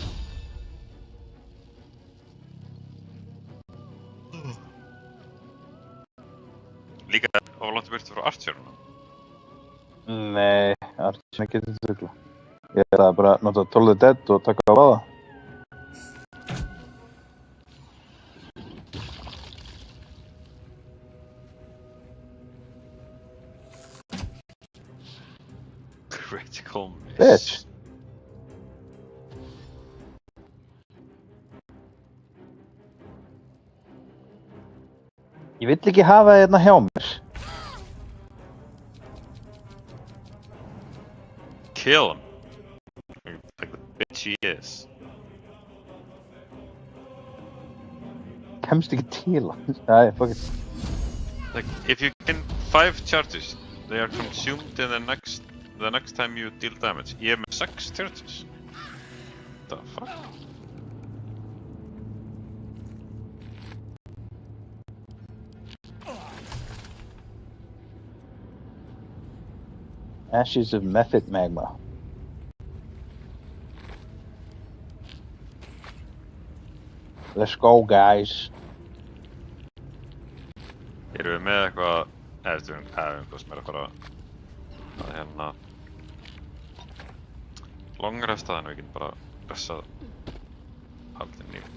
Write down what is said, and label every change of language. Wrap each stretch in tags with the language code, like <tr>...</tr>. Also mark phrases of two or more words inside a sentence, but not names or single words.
<is>Líka of langt í burtu frá Archer-una? Nei, Archer getur þetta rugla. Ég ætlaði bara að nota Toll the Dead og taka á báða.</is> <en>Critical miss. Bitch!</en> <is>Ég vill ekki hafa þið hérna hjá mér.</is> <en>Kill him. Like the bitch he is.</en> <is>Kemst ekki til hann. Æ,</is> <en>fuck it. Like, if you gain 5 charges, they are consumed in the next time you deal damage.</en> <is>Ég hef með 6 charges.</is> <en>What the fuck? Ashes of Method Magma. Let's go, guys.</en> <is>Erum við með eitthvað... Nei, við erum eitthvað sem er að fara að hérna... longresta, þannig við getum bara pressað Paldin í.</is>